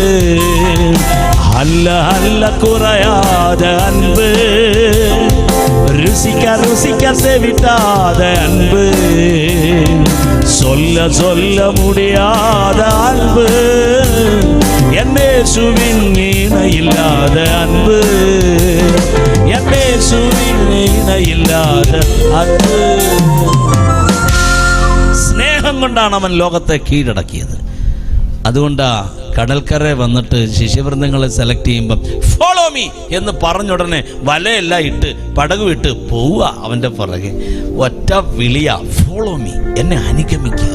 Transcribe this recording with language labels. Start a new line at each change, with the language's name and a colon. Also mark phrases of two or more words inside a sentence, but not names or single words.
Tamil: அல்ல அல்ல குறையாத அன்பு, ருசிக்க ருசிக்க தேவிட்டாத அன்பு, சொல்ல சொல்ல முடியாத அன்பு, என் இயேசுவின் இணையில்லாத அன்பு, என் இயேசுவின் இணையில்லாத அன்பு.
Malayalam: സ്നേഹം കൊണ്ടാണ് അവൻ ലോകത്തെ കീഴടക്കിയത്. അതുകൊണ്ടാ കടൽക്കര വന്നിട്ട് ശിഷ്യവൃന്ദങ്ങളെ സെലക്ട് ചെയ്യുമ്പം
English: follow me
Malayalam: എന്ന് പറഞ്ഞുടനെ വലയെല്ലാം ഇട്ട് പടക് വിട്ട് പോവുക അവൻ്റെ പുറകെ. ഒറ്റ വിളിയാ,
English: follow me,
Malayalam: എന്നെ അനുഗമിക്കുക.